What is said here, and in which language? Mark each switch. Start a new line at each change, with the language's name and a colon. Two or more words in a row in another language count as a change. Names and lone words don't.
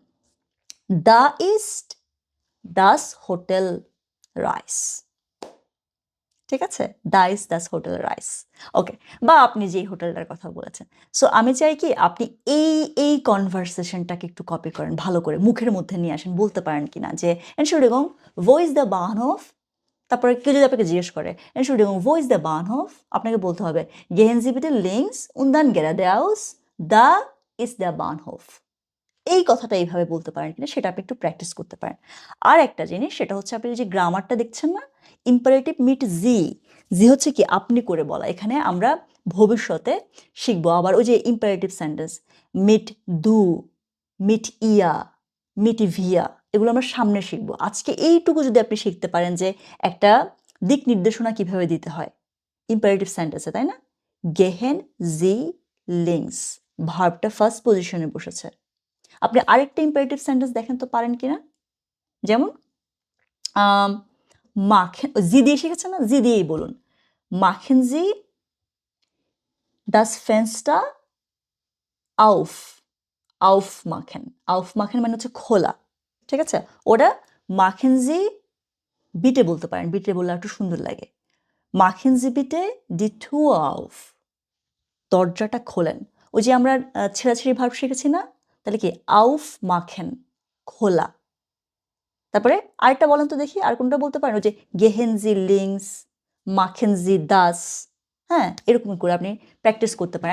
German: Da ist das Hotel Reis.
Bangla: ঠিক আছে,
German: das Hotel Reis.
Bangla: ওকে, বা আপনি যেই হোটেলটার কথা বলেছেন। সো আমি চাই কি আপনি এই কনভারসেশনটাকে একটু কপি করেন, ভালো করে মুখের মধ্যে নিয়ে আসেন। বলতে পারেন কিনা যে
German: Entschuldigung, wo ist der Bahnhof?
Bangla: তারপরে কেউ যদি আপনাকে জিজ্ঞেস করে
German: Entschuldigung, wo ist der Bahnhof?
Bangla: আপনাকে বলতে হবে
German: Gehen Sie bitte links und dann geradeaus, da ist der Bahnhof।
Bangla: এই কথাটা এইভাবে বলতে পারেন কিনা সেটা আপনি একটু প্র্যাকটিস করতে পারেন। আর একটা জিনিস, সেটা হচ্ছে আপনি যে গ্রামারটা দেখছেন না,
German: Imperativ mit Sie,
Bangla: জি হচ্ছে কি আপনি করে বলা। এখানে আমরা ভবিষ্যতে শিখবো আবার ওই যে ইম্পারেটিভ সেন্টেন্স,
German: mit du, mit ihr, mit wir,
Bangla: এগুলো আমরা সামনে শিখবো। আজকে এইটুকু যদি আপনি শিখতে পারেন যে একটা দিক নির্দেশনা কিভাবে দিতে হয় ইম্পারেটিভ সেন্টেন্সে, তাই না?
German: Gehen Sie links,
Bangla: ভার্বটা ফার্স্ট পজিশনে বসেছে। আপনি আরেকটা ইম্পারেটিভ সেন্টেন্স দেখেন তো পারেন কিনা, যেমন মাখেন, জি দিয়ে শিখেছেন না, জি দিয়েই বলুন,
German: Machen Sie das Fenster auf, aufmachen, aufmachen
Bangla: মানে হচ্ছে খোলা। ঠিক আছে, ওটা
German: Machen Sie bitte
Bangla: বলতে পারেন, বিটে বললে একটু সুন্দর লাগে।
German: Machen Sie bitte die Tür auf,
Bangla: দরজাটা খোলেন। ওই যে আমরা ছেঁড়াছেড়ি ভার্ব শিখেছি না, তাহলে কি aufmachen, খোলা। তারপরে আরেকটা বলেন তো দেখি, আর কোনটা বলতে পারেন? ওই যে
German: Gehen Sie links, machen Sie das,
Bangla: হ্যাঁ, এরকম করে আপনি প্র্যাকটিস করতে পারেন।